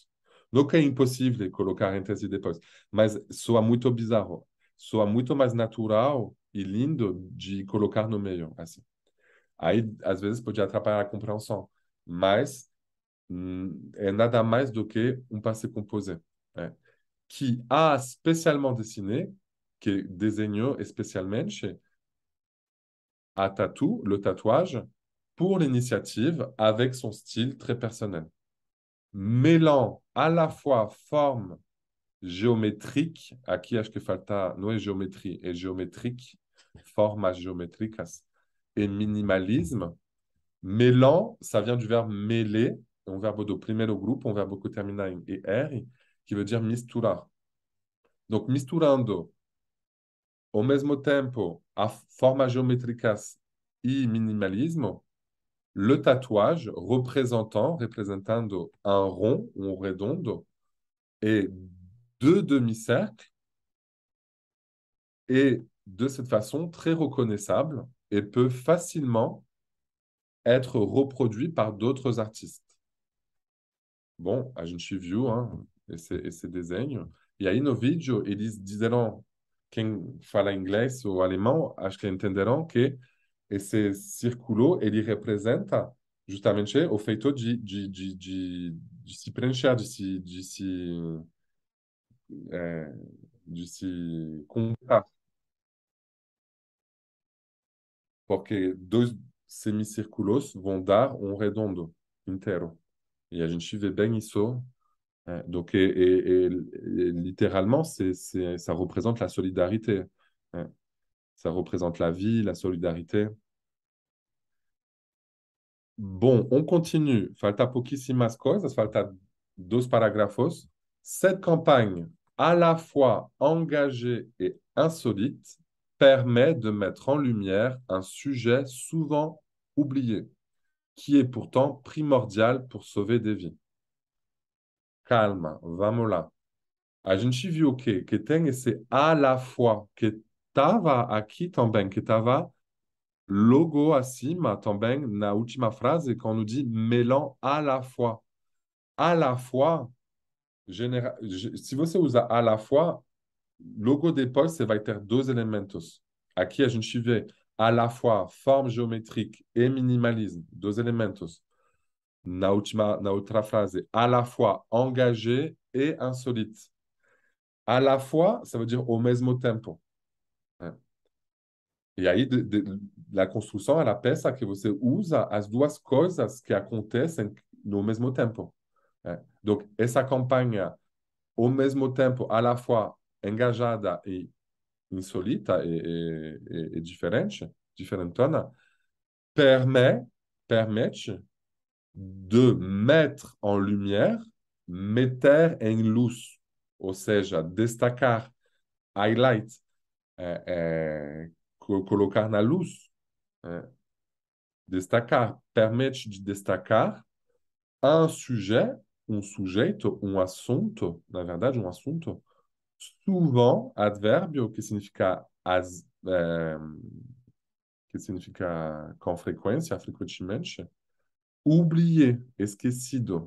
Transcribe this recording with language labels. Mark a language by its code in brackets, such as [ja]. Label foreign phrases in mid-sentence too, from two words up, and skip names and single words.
[pt] Não que é impossível colocar antes e depois, mas soa muito bizarro, soa muito mais natural e lindo de colocar no meio, assim. Aí, às vezes, pode atrapalhar a compreensão, mas é nada mais do que um [fr] passé composé, [pt] né? [fr] Que a spécialement dessiné, [pt] que desenhou especialmente a tatou, [fr] le tatouage, pour l'initiative avec son style très personnel. Mêlant à la fois forme géométrique, [pt] aqui acho que falta, não é géométrie, é géométrique, formas geométricas, [fr] et minimalisme. Mêlant, ça vient du verbe mêler, [pt] um verbo do primeiro grupo, um verbo que termina em er, [fr] qui veut dire [pt] misturar. Donc, misturando ao mesmo tempo a formas geométricas e minimalismo, le tatouage representando un rond ou un redondo et deux demi-cercles est de cette façon très reconnaissable et peut facilement être reproduit par d'autres artistes. Bom, a gente viu esse desenho. E aí no vídeo eles disseram, quem fala inglês ou alemão, acho que entenderão que esse círculo ele representa justamente o feito de se preencher, de se disse contar, porque dois semicírculos vão dar um redondo inteiro. E a gente vê bem isso. [fr] Donc, littéralement, ça représente la solidarité. Hein. Ça représente la vie, la solidarité. Bom, on continue. [pt] Falta pouquíssimas coisas, falta 2 parágrafos. [fr] Cette campagne, à la fois engagée et insolite, permet de mettre en lumière un sujet souvent oublié, qui est pourtant primordial pour sauver des vies. [pt] Calma, vamos lá. A gente viu que tem esse [fr] à la fois, [pt] que estava aqui também, que estava logo acima também na última frase, [fr] quand on nous dit mêlant à la fois. À la fois, [pt] se você usa [fr] à la fois, [pt] logo depois você vai ter 2 elementos. Aqui a gente vê [fr] à la fois forme géométrique et minimalisme, [pt] 2 elementos. Na outra frase, [fr] à la fois engagé et insolite. À la fois, ça veut dire au [pt] mesmo tempo. E aí, a construção, ela pensa que você usa as 2 coisas que acontecem no mesmo tempo. Donc, essa campanha, ao mesmo tempo, [fr] à la fois [pt] engajada e insolita e diferente, diferentona, [fr] permite de mettre en lumière, [pt] meter em luz, ou seja, destacar, highlight, colocar na luz, destacar, permite de destacar um sujeito, um assunto, na verdade, um assunto, souvent advérbio, que significa com frequência, frequentemente, oublié, esquecido.